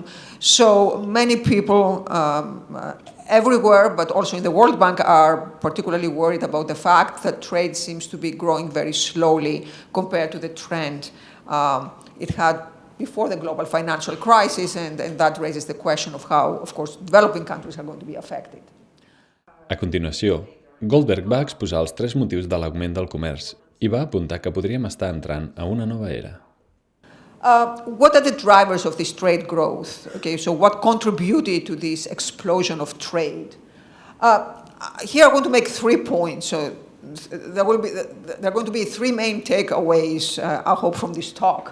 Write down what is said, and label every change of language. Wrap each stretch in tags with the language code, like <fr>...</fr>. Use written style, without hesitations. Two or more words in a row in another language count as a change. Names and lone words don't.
<en>So many people everywhere, but also in the World Bank, are particularly worried about the fact that trade seems to be growing very slowly compared to the trend it had before the global financial crisis, and that raises the question of how, of course, developing countries are going to be affected.</en> <ca>A continuació, Goldberg va exposar els 3 motius de l'augment del comerç i va apuntar que podríem estar entrant a una nova era.</ca> <en>What are the drivers of this trade growth? Okay, so what contributed to this explosion of trade? Here I'm going to make 3 points. So there are going to be 3 main takeaways, I hope, from this talk.</en>